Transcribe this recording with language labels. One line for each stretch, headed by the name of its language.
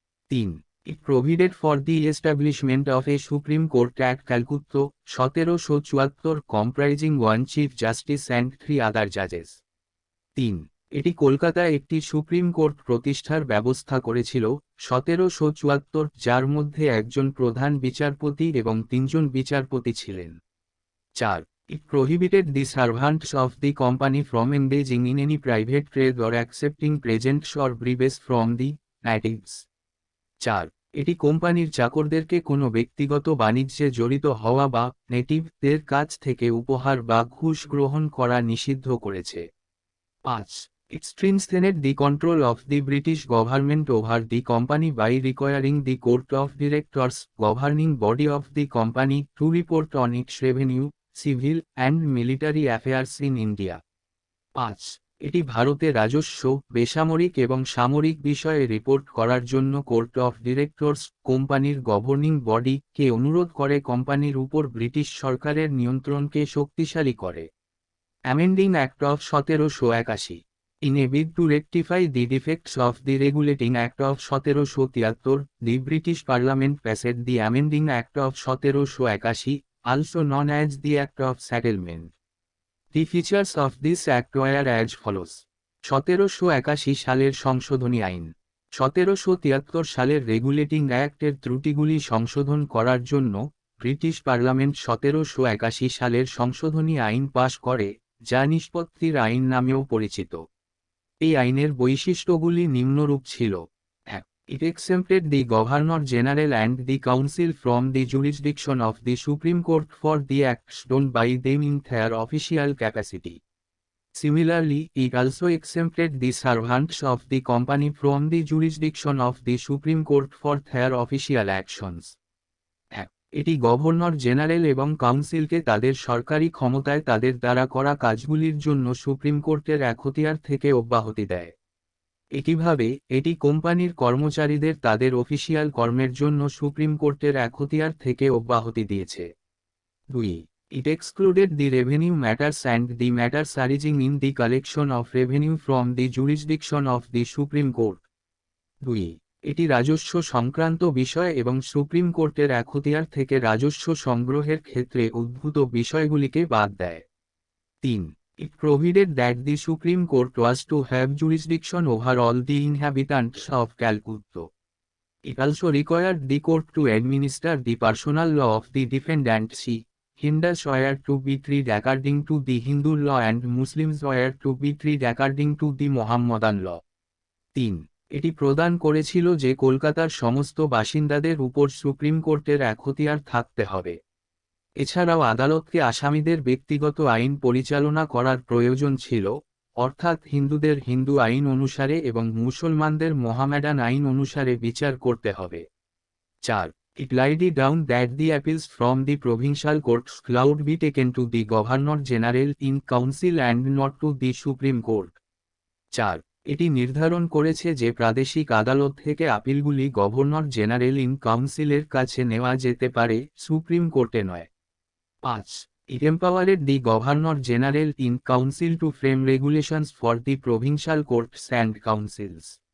English: 3. It provided for the establishment of a Supreme Court at Calcutta, 1774, comprising 1 Chief Justice and 3 other judges.
Bangla: 3. এটি কলকাতায় একটি supreme court প্রতিষ্ঠার ব্যবস্থা করেছিল, 1774, যার মধ্যে একজন প্রধান বিচারপতি এবং 3 জন বিচারপতি ছিলেন।
English: 4. It prohibited the servants of the company from engaging in any private trade or accepting presents or bribes from the natives.
Bangla: 4. এটি কোম্পানির চাকরদেরকে কোনো ব্যক্তিগত বাণিজ্যে জড়িত হওয়া বা নেটিভদের কাছ থেকে উপহার বা ঘুষ গ্রহণ করা নিষিদ্ধ করেছে।
English: 5. It strengthened the control of the British government over the company by requiring the Court of Directors, governing body of the company, to report on its revenue, civil, and military affairs in India.
Bangla: 5. এটি ভারতে রাজস্ব, বেসামরিক এবং সামরিক বিষয়ে report করার জন্য court of directors, কোম্পানির গভর্নিং বডি, কে অনুরোধ করে কোম্পানির উপর ব্রিটিশ সরকারের নিয়ন্ত্রণকে শক্তিশালী করে।
English: Amending Act of 1781. In a bid to rectify the defects of the Regulating Act of 1773, the British Parliament passed the Amending Act of 1781, also known as the Act of Settlement. The features of this act were as follows.
Bangla: 1781 সালের সংশোধনী আইন। 1773 সালের regulating অ্যাক্টের ত্রুটিগুলি সংশোধন করার জন্য British parliament 1781 সালের সংশোধনী আইন পাশ করে, যা নিষ্পত্তির আইন নামেও পরিচিত। এই আইনের বৈশিষ্ট্যগুলি নিম্নরূপ ছিল: 1.
English: It exempted the Governor General and the Council from the jurisdiction of the Supreme Court for the acts done by them in their official capacity. Similarly, it also exempted the servants of the company from the jurisdiction of the Supreme Court for their official actions.
Bangla: 1. এটি governor general এবং কাউন্সিলকে তাদের সরকারি ক্ষমতায় তাদের দ্বারা করা কাজগুলির জন্য সুপ্রিম কোর্টের এখতিয়ার থেকে অব্যাহতি দেয়। একইভাবে, এটি কোম্পানির কর্মচারীদের তাদের অফিসিয়াল কর্মের জন্য সুপ্রিম কোর্টের এখতিয়ার থেকে অব্যাহতি দিয়েছে।
English: 2. It excluded the revenue matters and the matters arising in the collection of revenue from the jurisdiction of the Supreme Court.
Bangla: 2. এটি রাজস্ব সংক্রান্ত বিষয় এবং সুপ্রিম কোর্টের এখতিয়ার থেকে রাজস্ব সংগ্রহের ক্ষেত্রে উদ্ভূত বিষয়গুলিকে বাদ দেয়।
English: 3. It provided that the Supreme Court was to have jurisdiction over all the inhabitants of Calcutta. It also required the court to administer the personal law of the defendant. Hindus were to be treated according to the Hindu law and Muslims were to be treated according to the Mohammedan law.
Bangla: 3. এটি প্রদান করেছিল যে কলকাতার সমস্ত বাসিন্দাদের উপর supreme কোর্টের এখতিয়ার থাকতে হবে। এছাড়াও আদালতকে আসামিদের ব্যক্তিগত আইন পরিচালনা করার প্রয়োজন ছিল, অর্থাৎ হিন্দুদের হিন্দু আইন অনুসারে এবং মুসলমানদের মোহামেডান আইন অনুসারে বিচার করতে হবে।
English: 4. It laid down that the appeals from the provincial courts could be taken to the Governor General in Council and not to the Supreme Court.
Bangla: 4. এটি নির্ধারণ করেছে যে প্রাদেশিক আদালত থেকে আপিলগুলি গভর্নর জেনারেল ইন কাউন্সিলের কাছে নেওয়া যেতে পারে, সুপ্রিম কোর্টে নয়।
English: 5. It empowered the Governor General in Council to frame regulations for the provincial courts and councils.